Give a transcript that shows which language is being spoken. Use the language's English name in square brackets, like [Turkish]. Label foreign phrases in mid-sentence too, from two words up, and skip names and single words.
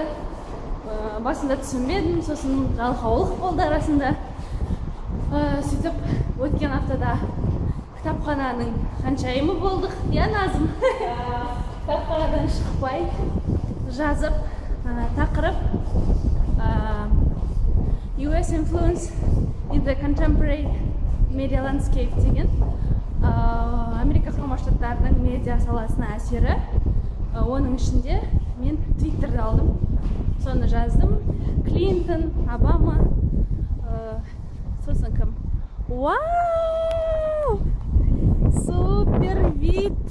[Kazakh] Басында түсінбедім, сосын жалқаулық болды арасында. Сөйтіп, өткен аптада кітапхананың ханшайымы болдық. Я Назым. Кітапханадан шықпай жазып, тақырып [English] US influence in the contemporary media landscape [Kazakh] деген Америка құрама штаттарының медиа саласына әсері. Оның ішінде мен Твиттерді алдым. Соны жаздым. Клинтон, Обама, сосын кім? [Russian] Вау! Супер вид!